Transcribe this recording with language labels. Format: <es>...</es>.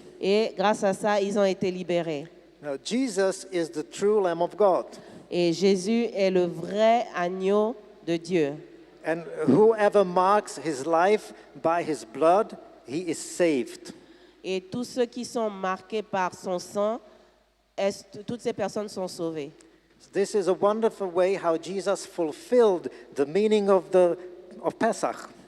<fr>Et grâce à ça, ils ont été libérés.</fr> <en>Now, Jesus is the true Lamb of God.</en> <fr>Et Jésus est le vrai agneau de Dieu.</fr> <en>And whoever marks his life by his blood, he is saved.</en> <fr>Et tous ceux qui sont marqués par son sang, toutes ces personnes sont sauvées.</fr> <en>This is a wonderful way how Jesus fulfilled the meaning of Pesach.</en>